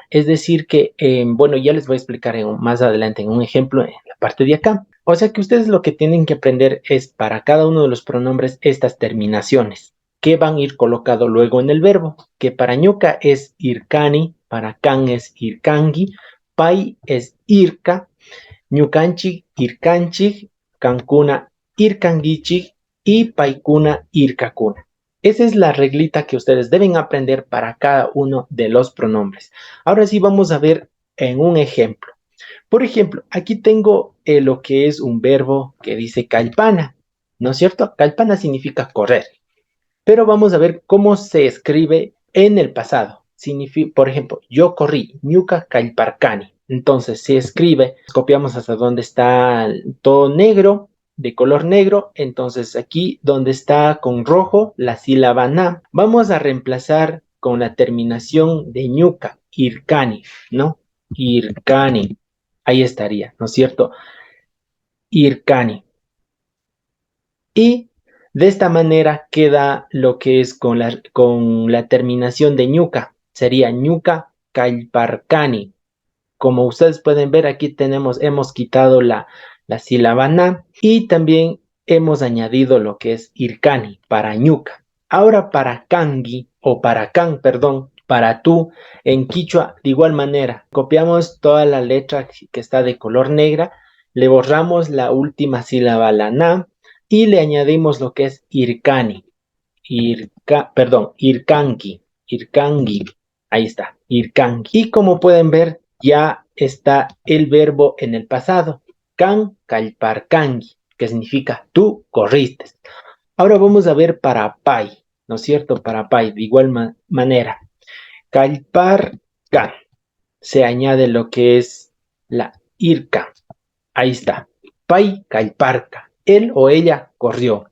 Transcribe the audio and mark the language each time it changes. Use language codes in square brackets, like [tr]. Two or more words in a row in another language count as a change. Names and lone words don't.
[es] Es decir que, bueno, ya les voy a explicar más adelante en un ejemplo en la parte de acá. O sea que ustedes lo que tienen que aprender es para cada uno de los pronombres estas terminaciones que van a ir colocado luego en el verbo, que para ñuka es irkani, para can es irkangi, pai es irka, [qu] ñukanchik irkanchik, kankuna irkangichik [es] y [qu] paikuna irkakuna. [es] Esa es la reglita que ustedes deben aprender para cada uno de los pronombres. Ahora sí vamos a ver en un ejemplo. Por ejemplo, aquí tengo lo que es un verbo que dice calpana, ¿no es cierto? Calpana significa correr. Pero vamos a ver cómo se escribe en el pasado. Por ejemplo, yo corrí, [qu] ñuka calparcani. [es] Entonces se escribe, copiamos hasta donde está todo negro, de color negro. Entonces aquí donde está con rojo la sílaba na, vamos a reemplazar con la terminación de ñuka, irkani, ¿no? Irkani. Ahí estaría, ¿no es cierto? Irkani. Y de esta manera queda lo que es con la terminación de ñuca. Sería [qu] ñuca calparcani. [es] Como ustedes pueden ver, aquí hemos quitado la sílaba na y también hemos añadido lo que es ircani para ñuca. Ahora para kangi o para can, perdón, para tú en quichua, de igual manera, copiamos toda la letra que está de color negra, le borramos la última sílaba, la na, y le añadimos lo que es [qu] ircani, irkangi, irkangi, [es] ahí está, irkangi. Y como pueden ver, ya está el verbo en el pasado, [qu] kan kalparkangi, [es] que significa tú corriste. Ahora vamos a ver para pai, ¿no es cierto? Para pai, de igual manera, kalparkan, se añade lo que es la irka, ahí está, [qu] pai kalparka, [es] él o ella corrió.